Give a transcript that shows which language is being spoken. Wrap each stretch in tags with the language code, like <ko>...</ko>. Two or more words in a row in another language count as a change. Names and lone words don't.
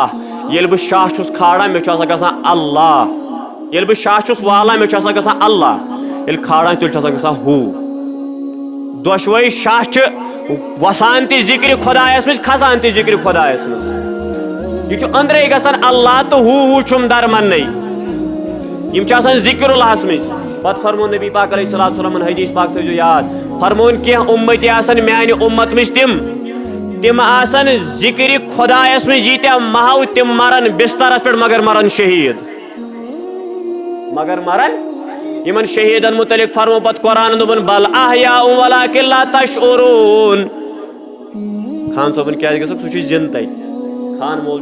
<ks>ییٚلہِ بہٕ شاہ چھُس کھالان مےٚ چھُ آسان گژھان اللہ ییٚلہِ بہٕ شاہ چھُس والان مےٚ چھُ آسان گژھان اللہ ییٚلہِ کھالان تیٚلہِ چھُ آسان گژھان ہوٗ دۄشوے شاہ چھِ وسان تہِ ذِکرِ خۄدایس منٛز کھسان تہِ ذِکرِ خۄدایس منٛز یہ چھُ أنٛدرے گژھان اللہ تہٕ ہوٗ چھُم درمنٕے یِم چھِ آسان ذِکر اللہس منٛز پتہٕ فرمون نبی پاک</ks> <ar>علیہ الصلوۃ والسلام</ar> <ks>حدیث پاک تھٲیزیو یاد فرمون کینٛہہ اُمتی آسان میانہِ اُمت منٛز تِم آسان ذِکرِ خۄدایس منٛز ییٖتیاہ محو تِم مرن بسترس پٮ۪ٹھ مگر مرن شہیٖد مگر مرن یِمن شہیٖدن متعلق فرمو پتہٕ قرآن دوٚپُن</ks> <ar>بل احیاء ولکن لا تشعرون</ar> <ks>خان صٲبُن کیازِ گژھکھ سُہ چھُ زِندٕ تتہِ خان مول</ks>